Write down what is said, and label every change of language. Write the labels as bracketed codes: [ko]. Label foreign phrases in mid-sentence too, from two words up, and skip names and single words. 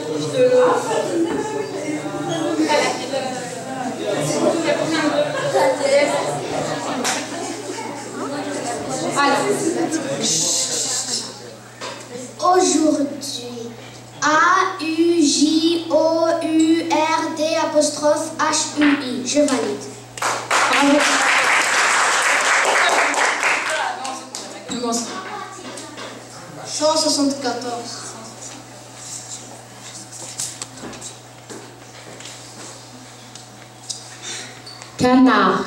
[fr] Aujourd'hui, A-U-J-O-U-R-D apostrophe H-U-I. Je valide. Bravo. Commence. 174. Canard.